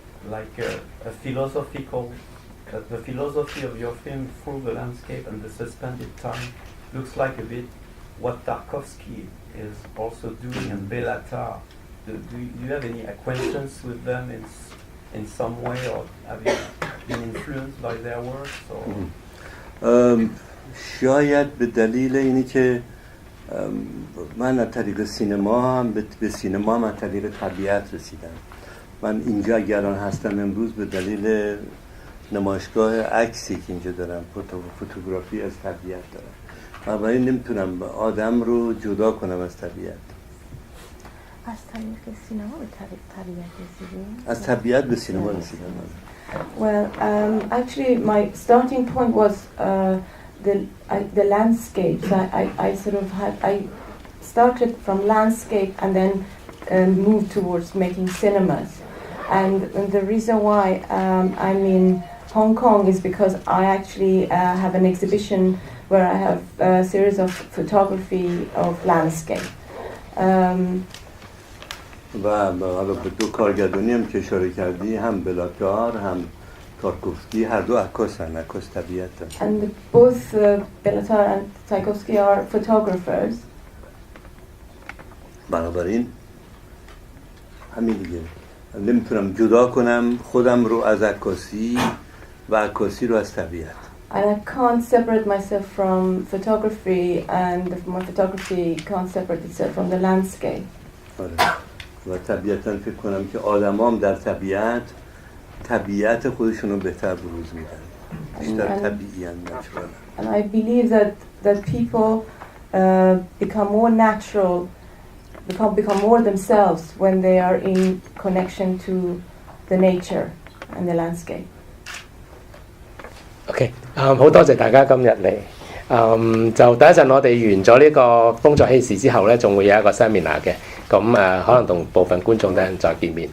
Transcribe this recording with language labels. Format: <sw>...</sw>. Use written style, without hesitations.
<en>like a philosophical, the philosophy of your film through the landscape and the suspended time looks like a bit what Tarkovsky is also doing in Bellatar. Do you have any acquaintance with them in some way, or have you been influenced by their works? Or?</en> <fa>شاید به دلیل اینی که من از طریق سینما به سینما من از طریق طبیعت رسیدم. من اینجا اگران هستم امروز به دلیل نمایشگاه عکسی که اینجا دارم، فوتوگرافی از طبیعت دارم. بنابراین نمیتونم آدم رو جدا کنم از طبیعت. از طریق سینما به طبیعت رسیدیم؟ از طبیعت به سینما رسیدم.</fa> <en>Well, actually, my starting point was the landscapes. I sort of I started from landscape and then moved towards making cinemas. And the reason why I'm in Hong Kong is because I actually have an exhibition where I have a series of photography of landscape.</en> <fa>و حالا به دو کارگردانی هم که اشاره کردی، هم بلاتار هم تارکوفسکی، هر دو عکاسن، عکاس طبیعتن.</fa> <en>And both Bellatar and Tchaikovsky are photographers.</en> <fa>بنابراین همین دیگه، نمیتونم جدا کنم خودم رو از عکاسی و عکاسی رو از طبیعت.</fa> <en>And I can't separate myself from photography, and my photography can't separate itself from the landscape.</en> <fa>و طبیعتاً فکر کنم که آدمام در طبیعت خودشون رو بهتر بروز میدن، بیشتر طبیعی نچرال.</fa> <en>And I believe that people become more natural, become more themselves when they are in connection to the nature and the landscape.</en> <yue>OK， 好多謝大家今日嚟。就等一陣我哋完咗呢個工作希視之後咧，仲會有一個 seminar 嘅。咁可能同部分觀眾等陣再見面。</yue>